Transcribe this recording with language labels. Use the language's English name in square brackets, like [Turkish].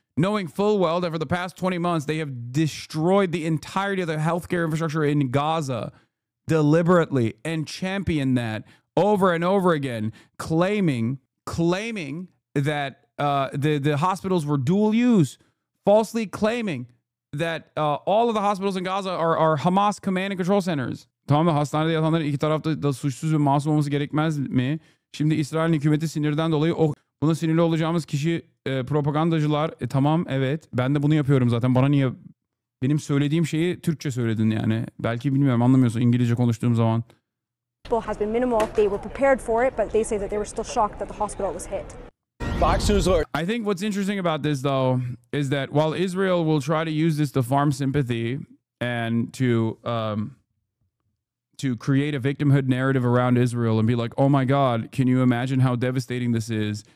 [English] Knowing full well that for the past 20 months, they have destroyed the entirety of the healthcare infrastructure in Gaza deliberately and championed that over and over again, claiming that the hospitals were dual use, falsely claiming that all of the hospitals in Gaza are Hamas command and control centers. [Turkish] Tamam da hastanede yatanların iki tarafta da suçsuz ve masum olması gerekmez mi? Şimdi İsrail hükümeti sinirden dolayı buna sinirli olacağımız kişi propagandacılar. Tamam, evet, ben de bunu yapıyorum zaten. Bana niye benim söylediğim şeyi Türkçe söyledin yani? Belki bilmiyorum, anlamıyorsun İngilizce konuştuğum zaman. [English] Has been minimal. They were prepared for it, but they say that they were still shocked that the hospital was hit. I think what's interesting about this, though, is that while Israel will try to use this to farm sympathy and to create a victimhood narrative around Israel and be like, oh my God, can you imagine how devastating this is?